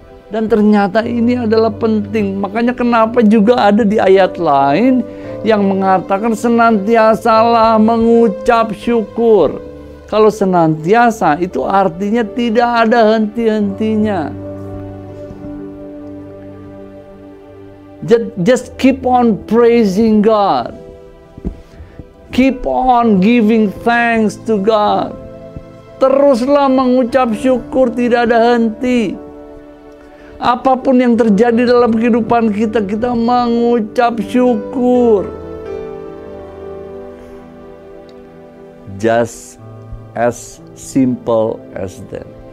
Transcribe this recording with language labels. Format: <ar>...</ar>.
<id>Dan ternyata ini adalah penting. Makanya kenapa juga ada di ayat lain yang mengatakan senantiasalah mengucap syukur. Kalau senantiasa itu artinya tidak ada henti-hentinya.</id> <en>Just keep on praising God. Keep on giving thanks to God.</en> <id>Teruslah mengucap syukur, tidak ada henti. Apapun yang terjadi dalam kehidupan kita, kita mengucap syukur.</id> <en>Just as simple as that.</en>